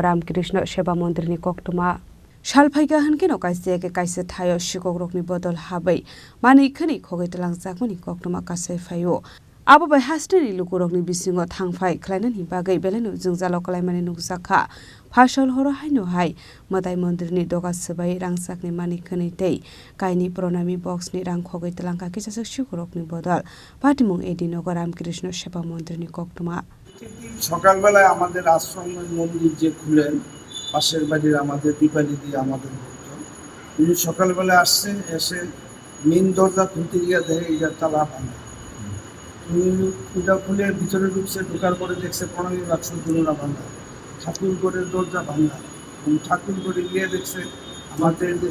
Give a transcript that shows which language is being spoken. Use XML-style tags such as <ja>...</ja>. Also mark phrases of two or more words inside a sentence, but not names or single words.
<trp>Ramkrishna Seba Mandirni Koktwma Salphaiga hankeno kaisa thayo Sikokrokni Bodol habai Manwi Khwnwi Khogwi Twlangkha Koktwma kasai phaio abo bai hasteni lukurokni bisingo thangphai khlainani bagai beleno jungjalo kalaimani nugsakha phasol horo haino Manwi Mandirni Doga Swbaiwi Rangchakni Manwi Khwnwi tei Kainwi Pranami Boxni Khogwi Twlangkha kisa Sikokrokni Bodol Patimung Nagar Ramkrishna Seba Mandirni Koktwma</trp> <bn>সকালবেলায় আমাদের আশ্রমের মন্দির যে খুলেন পাশের বাড়ির আমাদের দীপালি দিয়ে আমাদের উনি সকালবেলা আসছেন এসে মেন দরজা খুলতে গিয়ে দেখে এটা তালা ভাঙা খুলে ভিতরে ঢুকছে ঢোকার পরে দেখছে প্রণামী বাক্স দুলনা ভাঙা ঠাকুর ঘরের দরজা ভাঙা এবং ঠাকুর ঘরে গিয়ে দেখছে আমাদের যে</bn>